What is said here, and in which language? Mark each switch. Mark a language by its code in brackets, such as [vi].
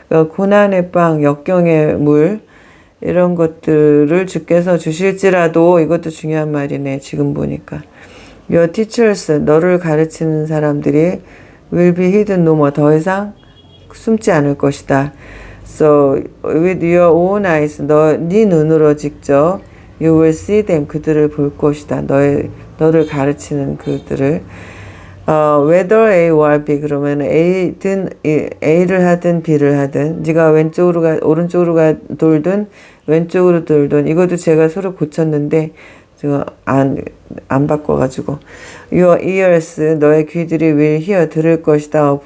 [ko] 고난의 빵, 역경의 물 이런 것들을 주께서 주실지라도 이것도 중요한 말이네. 지금 보니까 [en] Your teachers, [ko] 너를 가르치는 사람들이 [en] will be hidden no more, [ko] 더 이상 숨지 않을 것이다. [en] So with your own eyes, [ko] 네 눈으로 직접 [en] you will see them, [ko] 그들을 볼 것이다. 너를 가르치는 그들을. whether A or B, 그러면 A를 하든 B를 하든 네가 오른쪽으로 돌든 왼쪽으로 돌든 이것도 제가 서로 고쳤는데 제가 안 바꿔가지고 [en] Your ears, [ko] 너의 귀들이 [en] will hear, [ko] 들을 것이다.